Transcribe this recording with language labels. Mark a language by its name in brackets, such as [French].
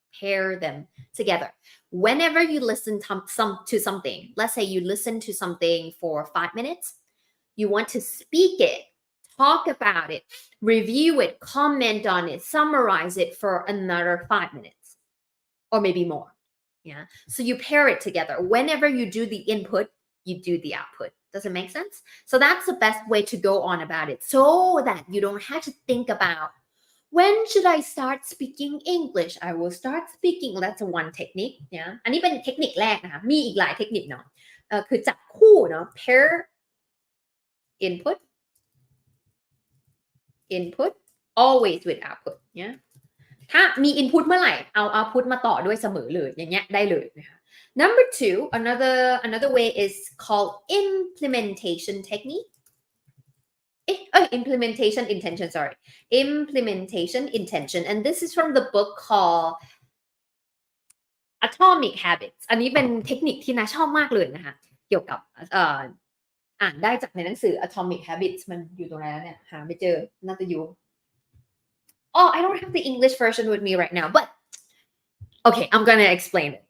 [English] Pair them together. Whenever you listen to something, let's say you listen to something for 5 minutes, you want to speak it, talk about it, review it, comment on it, summarize it for another 5 minutes or maybe more. Yeah. So you pair it together. Whenever you do the input, you do the output. Does it make sense? So that's the best way to go on about it so that you don't have to think about when should I start speaking English? I will start speaking. That's one technique. Yeah. [Thai] อันนี้เป็นเทคนิคแรกนะคะมีอีกหลายเทคนิคเนาะคือจับคู่เนาะ [English] pair input always with output. Yeah. [Thai] ถ้ามี input เมื่อไหร่เอา output มาต่อด้วยเสมอเลยอย่างเงี้ยได้เลยนะคะ [English] Number 2, another way is called implementation technique. Implementation intention, sorry. Implementation intention. And this is from the book called Atomic Habits. [Thai] อันนี้เป็นเทคนิคที่นาชอบมากเลยนะคะเกี่ยวกับอ่านได้จากในหนังสือ Atomic Habits มันอยู่ตรงไหนแล้วเนี่ยหาไม่เจอน่าจะอยู่ [English] Oh, I don't have the English version with me right now, but okay, I'm going to explain it.